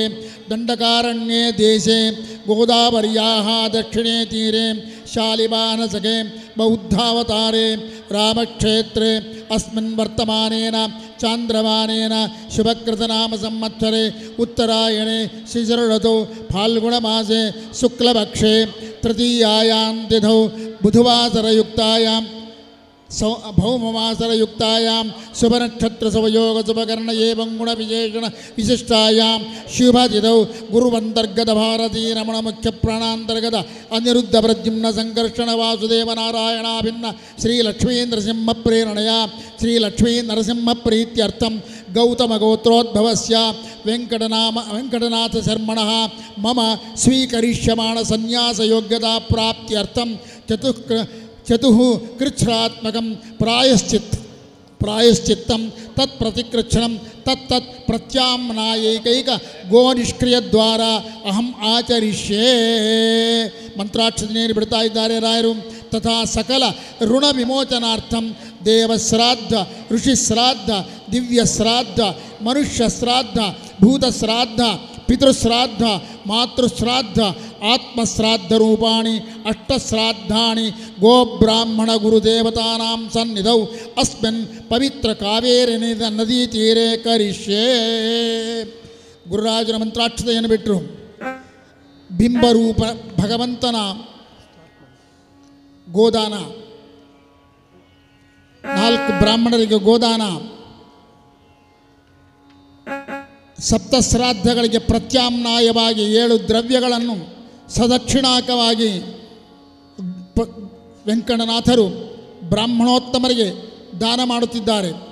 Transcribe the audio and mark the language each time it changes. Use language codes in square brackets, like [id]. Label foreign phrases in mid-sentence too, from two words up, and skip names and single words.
[sa] ದಂಡಕಾರಣ್ಯೇ ದೇಶೆ ಗೋದಾವರ್ಯಾಃ ದಕ್ಷಿಣೇ ತೀರೆ ಶಾಲಿವಾಹನಸಖೆ ಬೌದ್ಧಾವತಾರೆ ರಾಮಕ್ಷೇತ್ರೆ ಅಸ್ಮಿನ್ ವರ್ತಮಾನೇನ ಚಾಂದ್ರಮಾನೇನ ಶುಭಕೃತನಾಮ ಸಂವತ್ಸರೆ ಉತ್ತರಾಯಣೆ ಶಿಶಿರಋತೌ ಫಾಲ್ಗುಣಮಾಸೆ ಶುಕ್ಲಪಕ್ಷೆ ತೃತೀಯಾಯಾಂ ತಿಥೌ ಬುಧವಾಸರಯುಕ್ತಾಯಾಂ ಭೌಮವಾಸರಯುಕ್ತಾಯಾಂ ಶುಭನಕ್ಷತ್ರಸವಯೋಗಶುಭಕರ್ಣ ಏವಂ ಗುಣವಿಶೇಷಣ ವಿಶಿಷ್ಟಾಯಾಂ ಶುಭದಿದೌ ಗುರುವಂತರ್ಗತ ಭಾರತೀ ರಮಣ ಮುಖ್ಯ ಪ್ರಾಣಾಂತರ್ಗತ ಅನಿರುದ್ಧ ಪ್ರದ್ಯುಮ್ನ ಸಂಕರ್ಷಣ ವಾಸುದೇವ ನಾರಾಯಣಾಭಿನ್ನ ಶ್ರೀಲಕ್ಷ್ಮೀ ನರಸಿಂಹ ಪ್ರೇರಣೆಯ ಶ್ರೀಲಕ್ಷ್ಮೀ ನರಸಿಂಹ ಪ್ರೀತ್ಯರ್ಥಂ ಗೌತಮ ಗೋತ್ರೋದ್ಭವಸ್ಯ ವೆಂಕಟನಾಥ ಶರ್ಮಣಃ ಮಮ ಸ್ವೀಕರಿಷ್ಯಮಾಣ ಸನ್ಯಾಸ ಯೋಗ್ಯತಾ ಪ್ರಾಪ್ತ್ಯರ್ಥಂ ಚತುಃಕೃಚ್ಛ್ರಾತ್ಮಕಂ ಪ್ರಾಯಶ್ಚಿತ್ತಂ ತತ್ಪ್ರತಿಕೃಚ್ಛಣಂ ತತ್ತತ್ ಪ್ರತ್ಯಾಮ್ನಾಯೈಕೈಕ ಗೋನಿಷ್ಕ್ರಿಯದ್ವಾರ ಅಹಂ ಆಚರಿಷ್ಯೇ. [kn] ಮಂತ್ರಾಕ್ಷತೆಯನ್ನು ಬಿಡ್ತಾ ಇದ್ದಾರೆ ರಾಯರು. [sa] ತಥಾ ಸಕಲ ಋಣ ವಿಮೋಚನಾರ್ಥಂ ದೇವಶ್ರಾದ್ದ, ಋಷಿಶ್ರಾದ್ದ, ದಿವ್ಯಶ್ರಾದ್ದ, ಮನುಷ್ಯಶ್ರಾದ್ದ, ಭೂತಶ್ರಾದ್ದ, ಪಿತೃಶ್ರಾದ್ದ, ಮಾತೃಶ್ರಾದ್ದ, ಆತ್ಮಶ್ರಾದ್ದ ರೂಪಾಣಿ ಅಷ್ಟಶ್ರಾದ್ದಾನಿ ಗೋಬ್ರಾಹ್ಮಣ ಗುರುದೇವತಾನಾಂ ಸನ್ನಿಧೌ ಅಸ್ಮಿನ್ ಪವಿತ್ರ ಕಾವೇರಿ ನದೀ ತೀರೆ ಕರಿಷ್ಯೇ. [kn] ಗುರುರಾಜನ ಮಂತ್ರಾಕ್ಷತೆಯನ್ನು ಬಿಟ್ಟರು. ಬಿಂಬರೂಪ ಭಗವಂತನ ಗೋದಾನ, 4 ಬ್ರಾಹ್ಮಣರಿಗೆ ಗೋದಾನ, ಸಪ್ತಶ್ರಾದ್ದಗಳಿಗೆ ಪ್ರತ್ಯಾಮ್ನಾಯವಾಗಿ 7 ದ್ರವ್ಯಗಳನ್ನು ಸದಕ್ಷಿಣಾಕವಾಗಿ ವೆಂಕಟನಾಥರು ಬ್ರಾಹ್ಮಣೋತ್ತಮರಿಗೆ ದಾನ ಮಾಡುತ್ತಿದ್ದಾರೆ.